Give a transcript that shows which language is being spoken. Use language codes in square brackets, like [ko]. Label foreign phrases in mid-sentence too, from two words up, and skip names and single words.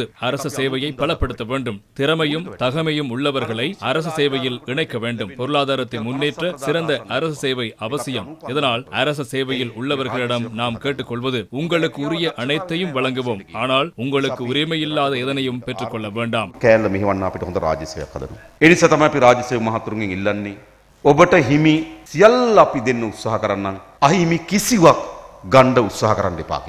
[ta] அரசு சேவையை பலப்படுத்த வேண்டும். திறமையும் தகமையும் உள்ளவர்களை அரசு சேவையில் இணைக்க வேண்டும். பொருளாதாரத்தை முன்னேற்ற சிறந்த அரசு சேவை அவசியம். இதனால் அரசு சேவையில் உள்ளவர்களிடம் நாம் கேட்டுக்கொள்வது, உங்களுக்கு உரிய அனைத்தையும் வழங்குவோம். ஆனால் உங்களுக்கு உரிமையில்லாத எதனையும் பெற்றுக்கொள்ள வேண்டாம். [si] කෑල්ල මෙහෙවන්න අපිට හොඳ රාජ්‍යසේවයක් හදනවා. ඒ නිසා තමයි අපි රාජ්‍යසේවක මහතුරුන්ගෙන් ඉල්ලන්නේ ඔබට හිමි සියල්ල අපි දෙන්න උත්සාහ කරන්නම්. අහිමි කිසිවක් ගන්න උත්සාහ කරන්න එපා කියලා.